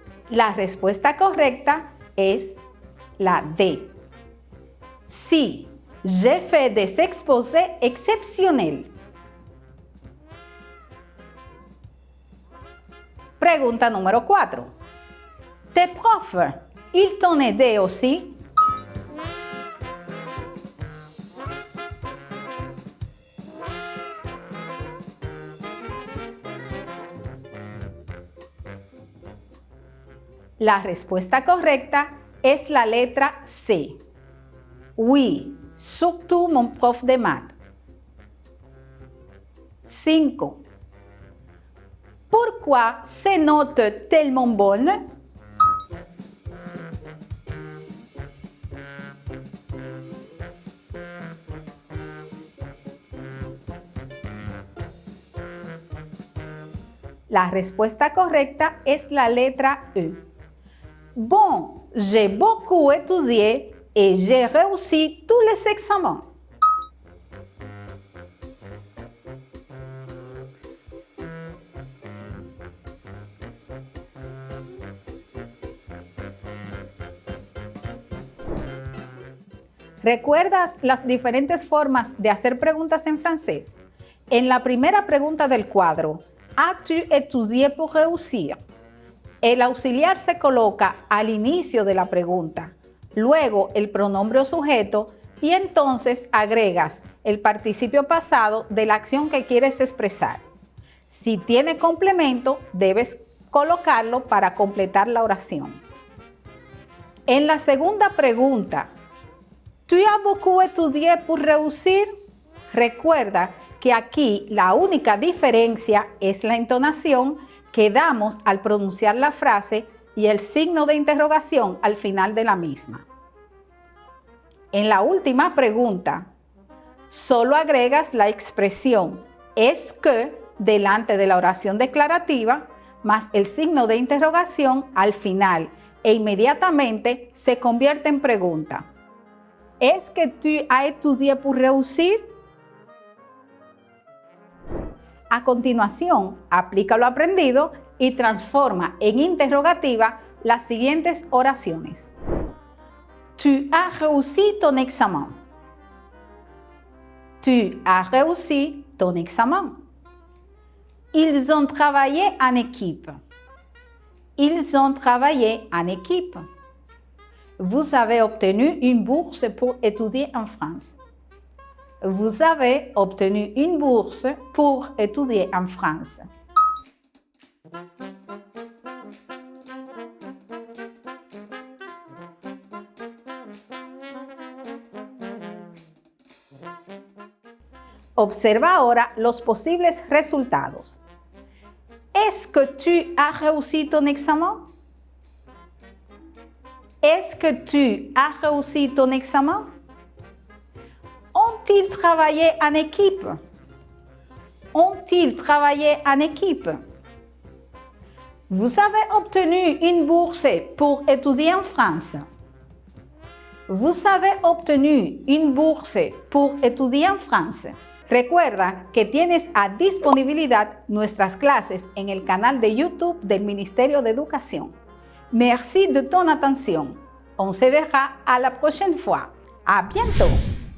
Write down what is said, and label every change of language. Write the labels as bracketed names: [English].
[Spanish] La respuesta correcta es la D. [French] Sí, j'ai fait des exposés exceptionnels. [Spanish] Pregunta número 4. [French] ¿Tes profs, ils t'ont aidé aussi? [Spanish] La respuesta correcta es la letra C. [French] Oui, surtout mon prof de maths. 5. Pourquoi ces notes tellement bonnes? [Spanish] La respuesta correcta es la letra E. [French] Bon, j'ai beaucoup étudié et j'ai réussi tous les examens. [Spanish] ¿Recuerdas las diferentes formas de hacer preguntas en francés? En la primera pregunta del cuadro, [French] ¿As-tu étudié pour réussir? [Spanish] El auxiliar se coloca al inicio de la pregunta, luego el pronombre o sujeto y entonces agregas el participio pasado de la acción que quieres expresar. Si tiene complemento, debes colocarlo para completar la oración. En la segunda pregunta, [French] ¿tu as beaucoup étudié pour réussir? [Spanish] Recuerda que aquí la única diferencia es la entonación que damos al pronunciar la frase y el signo de interrogación al final de la misma. En la última pregunta, solo agregas la expresión est-ce que delante de la oración declarativa más el signo de interrogación al final e inmediatamente se convierte en pregunta. [French] ¿Est-ce que tu as étudié pour réussir? A continuación, aplica lo aprendido y transforma en interrogativa las siguientes oraciones. Tu as réussi ton examen. Tu as réussi ton examen. Ils ont travaillé en équipe. Ils ont travaillé en équipe. Vous avez obtenu une bourse pour étudier en France. Vous avez obtenu une bourse pour étudier en France. [Spanish] Observa ahora los posibles resultados. [French] Est-ce que tu as réussi ton examen? Est-ce que tu as réussi ton examen? Ont-ils travaillé en équipe? Ont-ils travaillé en équipe? Vous avez obtenu une bourse pour étudier en France. Vous avez obtenu une bourse pour étudier en France. [Spanish] Recuerda que tienes a disponibilidad nuestras clases en el canal de YouTube del Ministerio de Educación. [French] Merci de ton attention. On se verra à la prochaine fois. À bientôt!